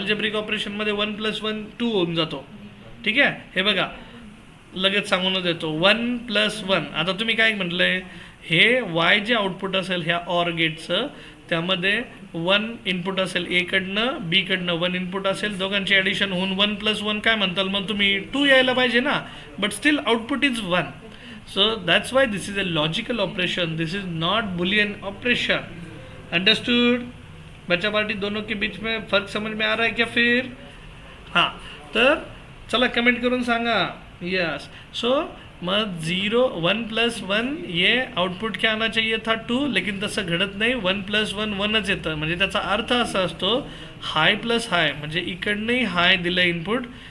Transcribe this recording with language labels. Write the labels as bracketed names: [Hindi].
[Marathi] Algebraic ऑपरेशनमध्ये 1 + 1 2 होऊन जातो. ठीक आहे, हे बघा लगेच सांगूनच देतो 1 + 1. आता तुम्ही काय म्हटलंय, हे Y जे आउटपुट असेल ह्या ऑर गेटचं त्यामध्ये 1 इनपुट असेल A कडनं, B कडनं 1 इनपुट असेल, दोघांची ॲडिशन होऊन 1 + 1 काय म्हणताल मग तुम्ही? 2 यायला पाहिजे ना. [English] But still output is 1. So that's why this is a logical operation, this is not boolean operation. [Hindi] Understood बच्चा पार्टी? दोनों के बीच में फ़र्क समझ में आ रहा है क्या फिर? [Marathi] हाँ, तर चला कमेंट करून सांगा. यस. [Hindi] सो मग 1 + 1 ये आउटपुट क्या आना चाहिए था 2, [Marathi] लेकिन तसं घडत नाही. 1 + 1 1च येतं. म्हणजे त्याचा अर्थ असा असतो हाय + हाय, म्हणजे इकडनंही हाय दिलं इनपुट.